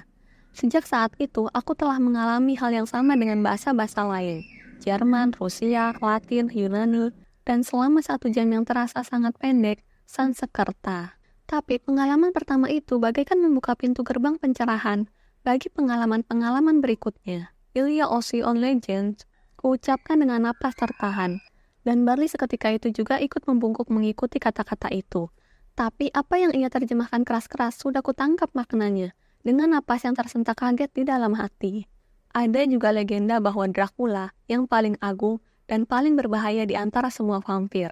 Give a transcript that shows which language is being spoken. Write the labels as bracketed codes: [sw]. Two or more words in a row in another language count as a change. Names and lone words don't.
[id] Sejak saat itu, aku telah mengalami hal yang sama dengan bahasa-bahasa lain. Jerman, Rusia, Latin, Yunani, dan selama 1 jam yang terasa sangat pendek, Sanskerta. Tapi pengalaman pertama itu bagaikan membuka pintu gerbang pencerahan bagi pengalaman-pengalaman berikutnya. [fr] Il y a aussi un legend, [id] kuucapkan dengan napas tertahan. Dan Barley seketika itu juga ikut membungkuk mengikuti kata-kata itu. Tapi apa yang ia terjemahkan keras-keras sudah kutangkap maknanya, dengan napas yang tersentak kaget di dalam hati. Ada juga legenda bahwa Dracula yang paling agung dan paling berbahaya di antara semua vampir.